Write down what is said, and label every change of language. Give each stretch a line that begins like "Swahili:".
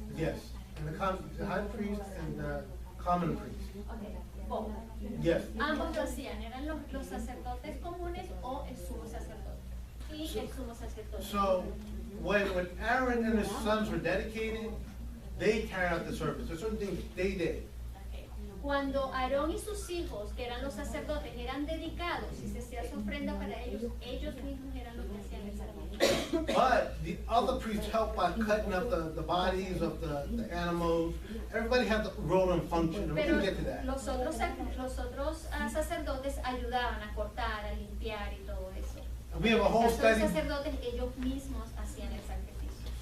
English: Yes, and the high priest and the common priest. Okay, both. Yes.
Spanish: Ambos lo hacían, eran los sacerdotes comunes o el sumo sacerdote. Y el sumo sacerdote.
English: So when Aaron and his sons were dedicated, they carried out the service. There's certain things they did. Okay.
Spanish: Cuando Aarón y sus hijos, que eran los sacerdotes, eran dedicados y se hacía su ofrenda para ellos, ellos mismos eran los que hacían el servicio.
English: But the other priests helped by cutting up the bodies of the animals. Everybody had the role and function, and we
Spanish: Pero
English: can get to that.
Spanish: los otros sacerdotes ayudaban a cortar, a limpiar y todo eso.
English: And we have a whole
Spanish: Los otros
English: study,
Spanish: sacerdotes ellos mismos hacían el sacrificio.